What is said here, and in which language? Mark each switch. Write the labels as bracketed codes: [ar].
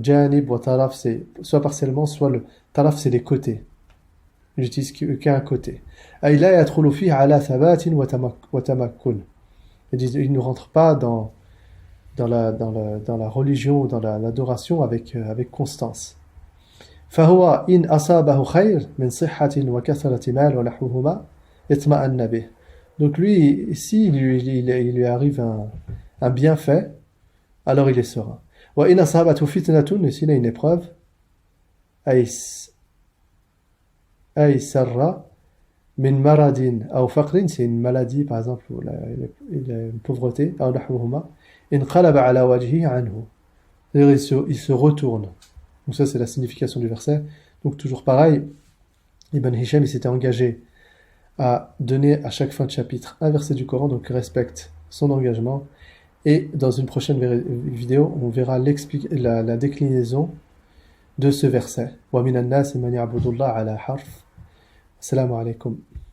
[fr] Janib wa taraf, c'est soit partiellement, soit le taraf, c'est les côtés. J'utilise qu'un côté. [ar] Ay la yadkhulu fihi ala thabatin wa tamakkun. [fr] Il ne rentre pas dans la religion, dans l'adoration avec constance. [ar] فهو إن أصابه خير من صحة وكثرة مال ونحوهما اطمأن به. [fr] Donc lui, si il lui arrive un bienfait, alors il est serein. [ar] وإن أصابته فتنة, [fr] et s'il a une épreuve, [ar] أي سر من مرض أو فقر, [fr] c'est une maladie par exemple, il a une pauvreté, [ar] أو نحوهما انقلب على وجهه عنه. [fr] C'est-à-dire il se retourne. Donc ça c'est la signification du verset. Donc toujours pareil, Ibn Hisham il s'était engagé à donner à chaque fin de chapitre un verset du Coran, donc il respecte son engagement. Et dans une prochaine vidéo, on verra la déclinaison de ce verset. [ar] Wa minan nas man ya'budu Allah ala harf. [fr] Assalamu alaikum.